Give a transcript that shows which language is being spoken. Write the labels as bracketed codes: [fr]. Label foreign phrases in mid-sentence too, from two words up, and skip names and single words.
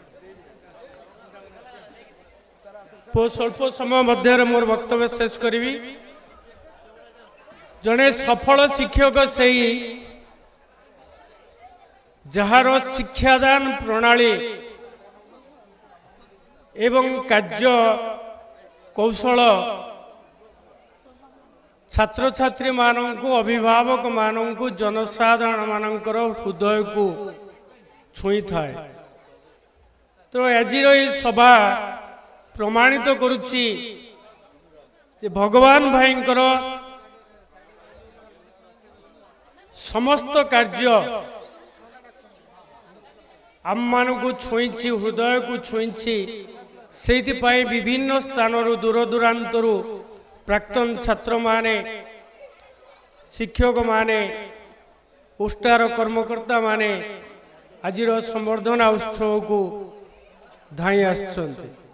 [or] ସ୍ୱଳ୍ପ ସମୟ ମଧ୍ୟ ମୋର ବକ୍ତବ୍ୟ ଶେଷ କରି ଜଡ଼େ ସଫଳ ଶିକ୍ଷକ ସେ ଯାର ଶିକ୍ଷାଦାନ ପ୍ରଣାଳୀ ଏବଂ କାର୍ଯ୍ୟ କୌଶଳ ଛାତ୍ର ଛାତ୍ରୀ ମାନୁ ଅଭିଭାବକ ମାନୁ ଜନସାଧାରଣ ମାନଙ୍କର ହୃଦୟ କୁ ଛୁଇଁ ଥାଏ। ତ ଆଜି ସଭା ପ୍ରମାଣିତ କରୁଛି ଭଗବାନ ଭାଇଙ୍କର ସମସ୍ତ କାର୍ଯ୍ୟ ଆମମାନଙ୍କୁ ଛୁଇଁଛି, ହୃଦୟକୁ ଛୁଇଁଛି। ସେଇଥିପାଇଁ ବିଭିନ୍ନ ସ୍ଥାନରୁ ଦୂର ଦୂରାନ୍ତରୁ ପ୍ରାକ୍ତନ ଛାତ୍ରମାନେ, ଶିକ୍ଷକମାନେ, ଉଷ୍ଟାର କର୍ମକର୍ତ୍ତାମାନେ ଆଜିର ସମ୍ବର୍ଦ୍ଧନା ଉତ୍ସବକୁ ଧାଇଁ ଆସିଛନ୍ତି।